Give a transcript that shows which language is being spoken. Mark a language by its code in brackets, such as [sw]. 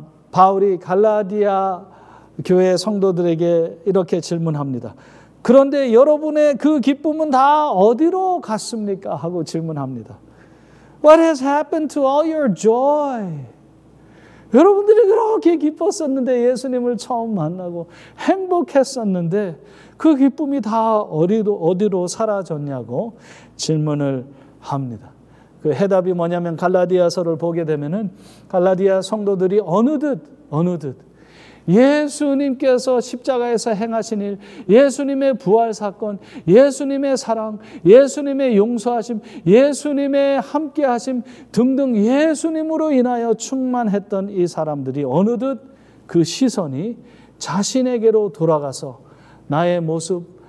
[ko] 바울이 갈라디아 교회 성도들에게 이렇게 질문합니다. 그런데 여러분의 그 기쁨은 다 어디로 갔습니까? 하고 질문합니다. [en] What has happened to all your joy? [ko] 여러분들이 그렇게 기뻤었는데, 예수님을 처음 만나고 행복했었는데 그 기쁨이 다 어디로 사라졌냐고 질문을 합니다. 그 해답이 뭐냐면, 갈라디아서를 보게 되면은 갈라디아 성도들이 어느덧 예수님께서 십자가에서 행하신 일, 예수님의 부활 사건, 예수님의 사랑, 예수님의 용서하심, 예수님의 함께하심 등등 예수님으로 인하여 충만했던 이 사람들이 어느덧 그 시선이 자신에게로 돌아가서 나의 모습,